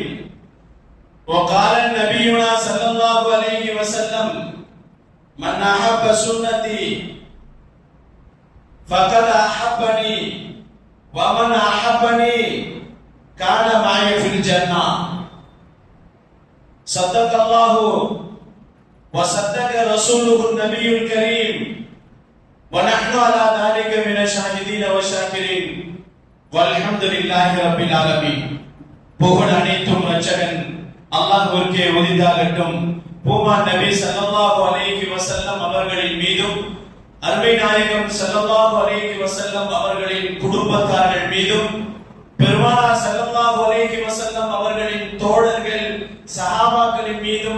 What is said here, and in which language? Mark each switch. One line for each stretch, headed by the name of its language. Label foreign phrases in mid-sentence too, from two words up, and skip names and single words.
Arabic: وقال نبينا صلى الله عليه وسلم: من أحب سنتي فقد أحبني ومن أحبني كان معي في الجنة. صدق الله وصدق رسوله النبي الكريم ونحن على ذلك من الشاهدين والشاكرين والحمد لله رب العالمين.
Tamil: புகழ் அனைத்தும் ரட்சகன் அல்லாஹ்விற்கே உரித்தாகட்டும். பூமான் நபி
Arabic: صلى الله عليه وسلم
Tamil: அவர்களின் மீதும் அருமை நாயகம்
Arabic: صلى الله عليه وسلم
Tamil: அவர்களின் குடும்பத்தார்கள் மீதும் பெருமானார்
Arabic: صلى الله عليه وسلم
Tamil: அவர்களின் தோழர்கள் சஹாபாக்களின் மீதும்